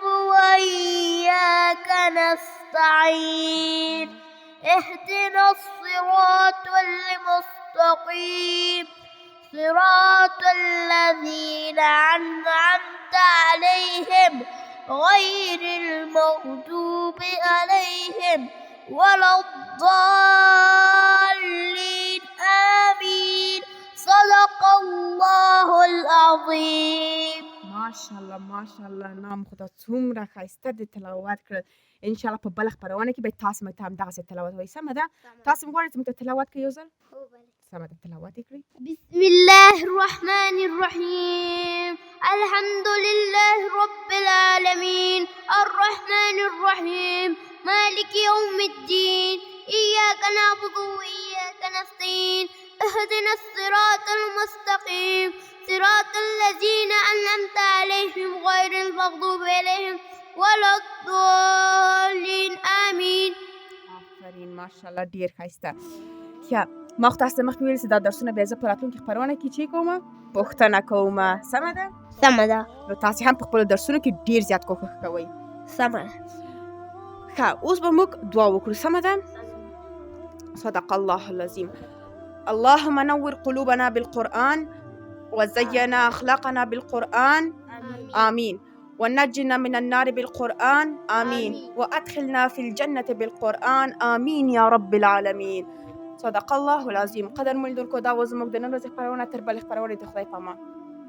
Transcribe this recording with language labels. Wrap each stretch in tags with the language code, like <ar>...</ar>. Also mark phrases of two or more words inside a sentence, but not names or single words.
<ar>وإياك نستعين اهدنا الصراط المستقيم صراط الذين أنعمت عليهم غير المغضوب عليهم ولا الضالين آمين. صدق الله العظيم.</ar> <ps>ماشاءالله نام خدا څومره ښایسته د تلاوت کړل. انشاءالله په بله خپرونه کې به تاسو موږ ته همدغسې تلاوت وایي. سمه ده؟ تاسو هم غواړئ چې موږ ته تلاوت کړئ یو ځل؟ سمه ده، تلاوت یې کړئ.</ps> <ar>بسم الله الرحمن الرحيم. الحمد لله رب العالمين الرحمن الرحيم مالك يوم الدين إياك نعبد وإياك نستعين اهدنا الصراط المستقيم صراط الذين أنعمت عليهم غير المغضوب عليهم ولا الضالين آمين.</ar> <ps>آفرین، ماشاءالله ډیر ښایسته. ښه، ما خو تاسو ته مخکې ویلي چې دا درسونه بیا زه په راتلونکې خپرونه کې چې کومه پوښتنه کومه. سمه ده؟ سمه ده. نو تاسې هم په خپلو درسونو کې ډیر زیات کوښښ کوئ. سمه ده. ښه، اوس به موږ دعا وکړو. سمه ده؟</ps> <ar>صدق الله العظیم. اللهم نور قلوبنا بالقرآن وزين أخلاقنا بالقرآن آمين ونجنا من النار بالقرآن آمين وأدخلنا في الجنة بالقرآن آمين يا رب العالمين. صدق الله العظیم.</ar> <ps>قدر مو لیدونکو، دا و زموږ د نن ورځې خپرونه. تر بلې خپرونې د خدای په امان.</ps>